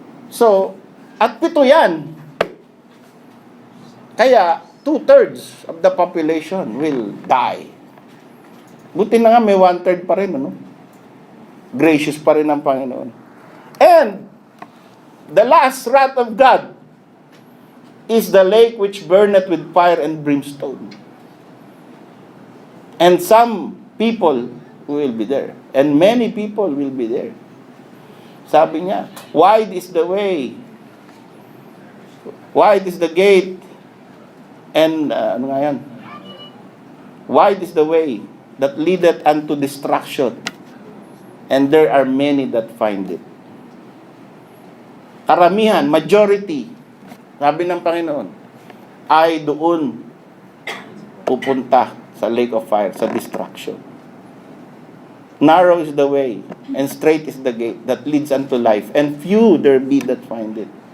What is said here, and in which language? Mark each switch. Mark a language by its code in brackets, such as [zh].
[tl] So, at 7 yan. [en] Kaya, 2/3 of the population will die. [tl] Buti na nga may 1/3 pa rin, ano? Gracious pa rin ang Panginoon. [en] And, the last wrath of God is the lake which burneth with fire and brimstone. And some people will be there. And many people will be there. [tl] Sabi niya, [en] wide is the way. Wide is the gate. And, [tl] ano nga yan? [en] Wide is the way that leadeth unto destruction. And there are many that find it. [tl] Karamihan, majority, sabi ng Panginoon, ay doon pupunta sa lake of fire, sa destruction. [en] Narrow is the way, and straight is the gate that leads unto life, and few there be that find it.